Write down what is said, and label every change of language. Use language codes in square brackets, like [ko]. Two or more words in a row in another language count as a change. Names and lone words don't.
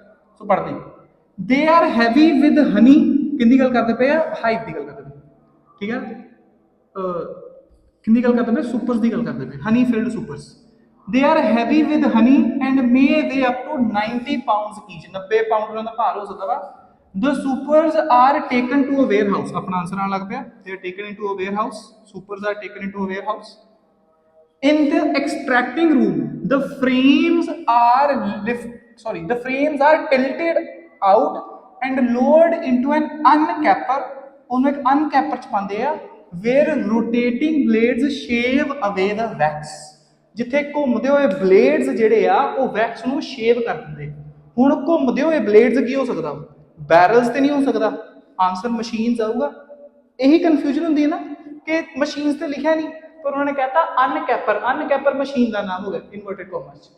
[pa] ਸੋ ਪੜ੍ਹਦੇ [en] they are heavy with honey, [pa] ਕਿੰਦੀ ਗੱਲ ਕਰਦੇ ਪਏ ਆ, ਹਾਈਵ ਦੀ ਗੱਲ ਕਰਦੇ ਪਏ। ਠੀਕ ਆ, ਕਿੰਦੀ ਗੱਲ ਕਰਦੇ ਪਏ, ਸੁਪਰਸ ਦੀ ਗੱਲ ਕਰਦੇ ਪਏ, [en] honey filled supers. they are heavy with honey and may weigh up to 90 pounds each, [pa] 90 ਪਾਉਂਡ ਦਾ ਭਾਰ ਹੋ ਸਕਦਾ ਵਾ। [en] The supers are taken to a warehouse, [pa] ਆਪਣਾ ਆਨਸਰ ਆਉਣ ਲੱਗ ਪਿਆ, [en] they are taken into a warehouse, supers are taken into a warehouse. In the extracting room, the frames are tilted out and lowered into an uncapper, [pa] ਉਹਨੂੰ ਇੱਕ uncapper ਚ ਪਾਉਂਦੇ ਆ, [en] where rotating blades shave away the wax, [pa] ਜਿੱਥੇ ਘੁੰਮਦੇ ਹੋਏ ਬਲੇਡਸ ਜਿਹੜੇ ਆ ਉਹ ਵੈਕਸ ਨੂੰ ਸ਼ੇਵ ਕਰ ਦਿੰਦੇ। ਹੁਣ ਘੁੰਮਦੇ ਹੋਏ ਬਲੇਡਸ ਕੀ ਹੋ ਸਕਦਾ, ਬੈਰਲਸ ਤੇ ਨਹੀਂ ਹੋ ਸਕਦਾ, [en] answer machines [pa] ਆਊਗਾ। ਇਹੀ ਕਨਫਿਊਜ਼ਨ ਹੁੰਦੀ ਹੈ ਨਾ ਕਿ ਮਸ਼ੀਨਸ ਤੇ ਲਿਖਿਆ ਨਹੀਂ ਪਰ ਉਹਨਾਂ ਨੇ ਕਹਿਤਾ [en] uncapper, uncapper machine [pa] ਦਾ ਨਾਮ ਹੋ ਗਿਆ [en] inverted commas [pa] ਚ।